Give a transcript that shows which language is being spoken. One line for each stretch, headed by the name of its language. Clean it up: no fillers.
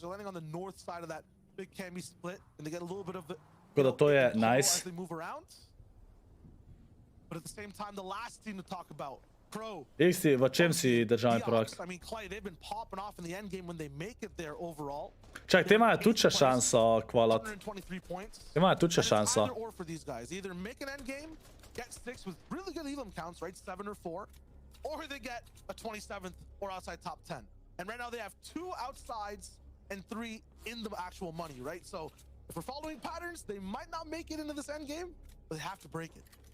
English: They're landing on the north side of that big Cami split, and they get a little bit of the
Slovenian: to je nice.
English: As they move around. But at the same time, the last team to talk about, Pro.
Slovenian: Isti, v čem si državni prvak?
English: I mean, Clay, they've been popping off in the end game when they make it there overall.
Slovenian: Čak, te imajo tudi še šanso kvalat. Te imajo tudi še šanso.
English: Either or for these guys. Either make an end game, get 6 with really good elim counts, right? 7 or 4. Or they get a 27th or outside top 10. And right now they have 2 outsides and 3 in the actual money, right? So if we're following patterns, they might not make it into this end game, but they have to break it.